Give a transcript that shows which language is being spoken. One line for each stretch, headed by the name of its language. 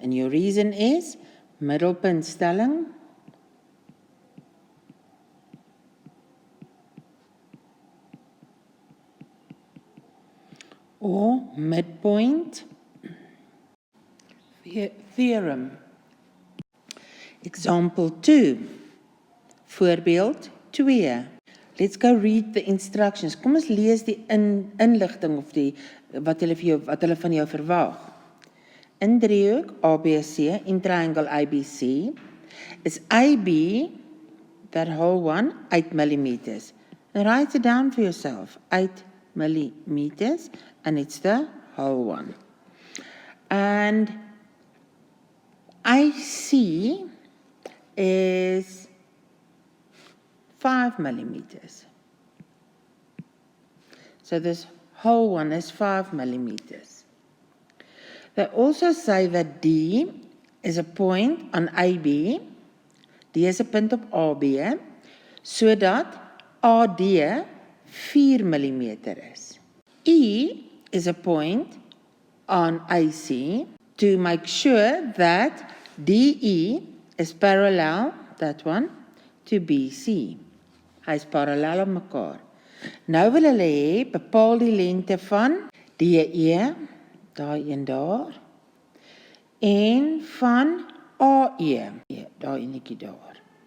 English: And your reason is middelpuntstelling or midpoint theorem. Example 2.
Afrikaans: Voorbeeld 2.
English: Let's go read the instructions.
Afrikaans: Kom ons lees die inligting of die wat hulle van jou verwag. In driehoek ABC,
English: in triangle ABC, is AB, that whole one, 8 millimeters. And write it down for yourself. 8 millimeters, and it's the whole one. And AC is 5 millimeters. So this whole one is 5 millimeters. They also say that D is a point on AB.
Afrikaans: D is 'n punt op AB, sodat AD 4 millimeter is. E
English: is a point on AC to make sure that DE is parallel, that one, to BC.
Afrikaans: Hy is parallel aan mekaar. Nou wil hulle hê, bepaal die lengte van DE, daai een daar, en van AE, daai enetjie daar.